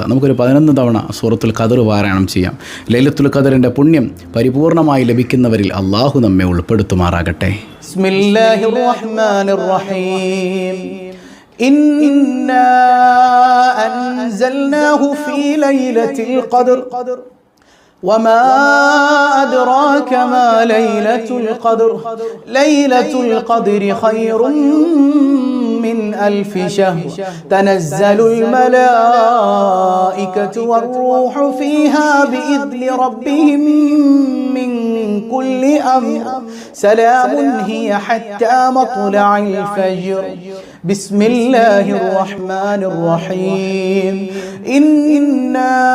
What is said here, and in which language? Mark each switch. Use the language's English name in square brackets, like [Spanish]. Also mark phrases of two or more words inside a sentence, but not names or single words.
[Malayalam] നമുക്കൊരു 11 തവണ സൂറത്തുൽ ഖദർ പാരായണം ചെയ്യാം. ലൈലത്തുൽ ഖദറിൻ്റെ പുണ്യം പരിപൂർണമായി ലഭിക്കുന്നവരിൽ അള്ളാഹു നമ്മെ ഉൾപ്പെടുത്തുമാറാകട്ടെ. [Arabic] بسم الله الرحمن الرحيم. إنا أنزلناه في ليلة القدر وما أدراك ما ليلة القدر ليلة القدر خير من ألف شهر تنزل الملائكة والروح فيها بإذن ربهم من كل أمر سلام هي حتى مطلع الفجر بسم الله الرحمن الرحيم إنا